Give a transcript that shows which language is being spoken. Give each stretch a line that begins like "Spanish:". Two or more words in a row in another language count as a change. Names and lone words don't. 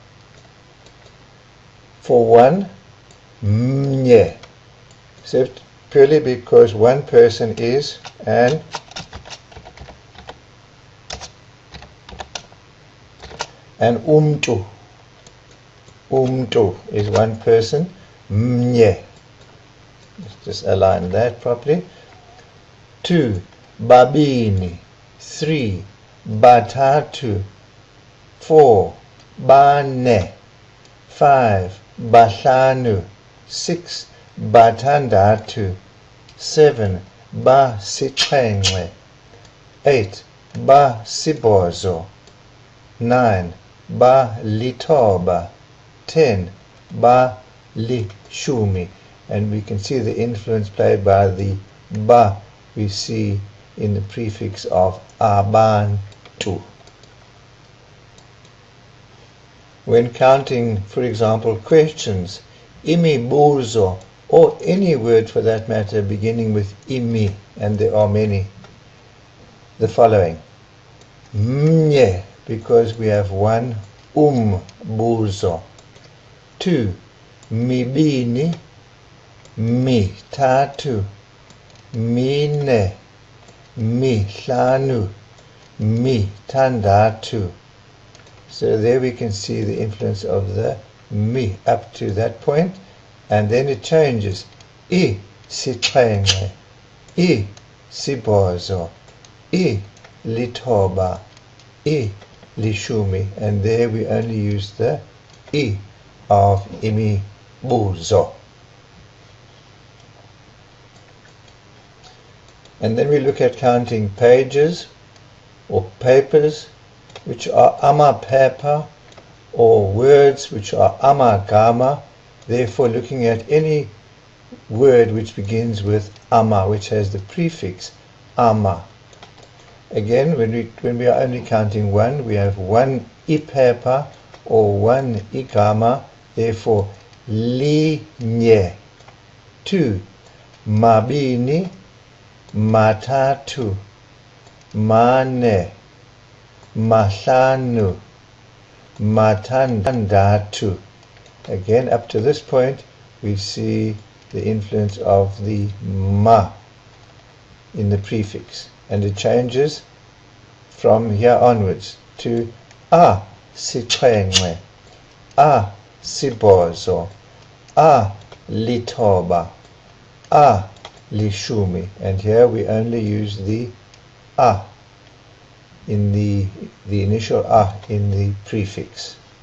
English: For one, mnye, except purely because one person is an umtu. Umtu is one person. Mnye. Let's just align that properly.
Xhosa: 2, babini. 3, batatu. 4, bane. 5, bahlanu. 6, batandatu. 7, basixhenxe. 8, basibhozo. 9, lithoba. 10, lishumi.
English: And we can see the influence played by the ba we see in the prefix of abantu. When counting, for example, questions, imibuzo, or any word for that matter beginning with imi, and there are many, the following: mnye, because we have one buzo.
Xhosa: 2, mibini, mitatu, mine, mihlanu, mitandatu.
English: So there we can see the influence of the mi up to that point, and then it changes:
Xhosa: I sixhenxe, I sibhozo, I lithoba, I lishumi,
English: and there we only use the I of imibuzo. And then we look at counting pages or papers, which are amaphepha, or words which are amagama, therefore looking at any word which begins with ama, which has the prefix ama. Again, when we are only counting one, we have one iphepha or one igama, therefore linye.
Xhosa: 2, mabini, matatu, mane, mahlanu, matandatu.
English: Again, up to this point, we see the influence of the ma in the prefix, and it changes from here onwards to
Xhosa: a sixhenxe, a sibhozo, a lithoba, a lishumi,
English: and here we only use the a in the initial a in the prefix.